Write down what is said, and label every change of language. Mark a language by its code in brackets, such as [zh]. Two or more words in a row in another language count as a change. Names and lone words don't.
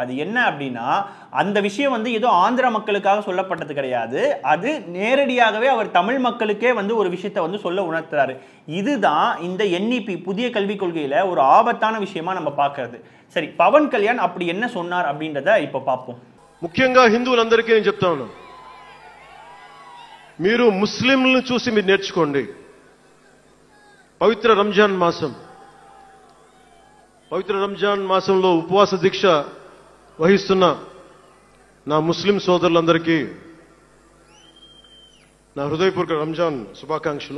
[ta] அது என்ன அப்படின்னா, அந்த விஷயம் வந்து ஏதோ ஆந்திர மக்களுக்காக சொல்லப்பட்டது கிடையாது. அது நேரடியாகவே அவர் தமிழ் மக்களுக்கே வந்து ஒரு விஷயத்தை வந்து சொல்ல உணர்த்துறாரு. இதுதான் இந்த NEP புதிய கல்விக் கொள்கையில ஒரு ஆபத்தான விஷயமா நம்ம பார்க்கிறது. சரி, பவன் கல்யாண் அப்படி என்ன சொன்னார் அப்படின்றத இப்ப பார்ப்போம். [te] ముఖ్యంగా హిందువులందరికీ నేను చెప్తా ఉన్నాను, మీరు ముస్లింలను చూసి మీరు నేర్చుకోండి. పవిత్ర రంజాన్ మాసంలో ఉపవాస దీక్ష వహిస్తున్న నా ముస్లిం సోదరులందరికీ నా హృదయపూర్వక రంజాన్ శుభాకాంక్షలు.